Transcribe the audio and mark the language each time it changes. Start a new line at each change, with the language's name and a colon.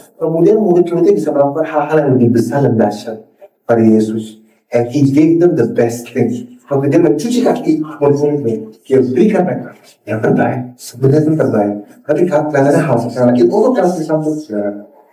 Indonesian: Kemudian murid-muridnya bisa melakukan hal-hal yang lebih besar dan dahsyat pada Yesus.
English: And he gave them the best thing.
Indonesian: Kalau dia mencuci kaki murid-muridnya, dia berikan mereka yang terbaik, sebenarnya yang terbaik. Tapi kelihatannya hal sekali lagi untuk kasih sambut saudara.